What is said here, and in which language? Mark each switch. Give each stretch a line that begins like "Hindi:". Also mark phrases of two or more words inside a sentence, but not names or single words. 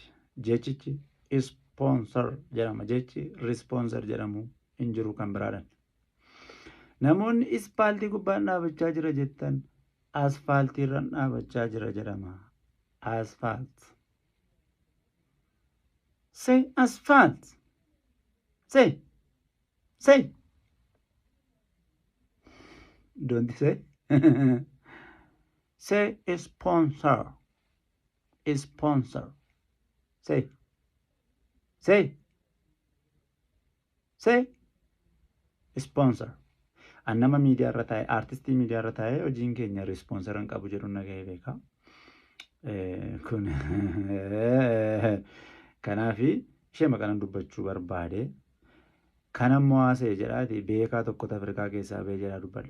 Oromo: Jechichi ispoonsar jedhama. Jechi rispoonsar jedhamu hin jiru kan biraadhaan. Namoonni ispaaltii gubbaan dhaabachaa jira jettan asfaaltii irra dhaabachaa jira jedhama.
English: Asphalt. Say asphalt. Say. Say. Don't say. Say sponsor. Sponsor. Say. Say. Say. Sponsor.
Oromo: Annama media irra taa'e, artistii media irra taa'e hojiin keenya responsoran qabu jedhu nagahee beeka. Kun kanaafi ishee maqaan dubbachuu barbaade. Kanammoo haasa'e jedhaati beekaa tokkotu Afrikaa keessaa ba'ee jedhaa dubbadha.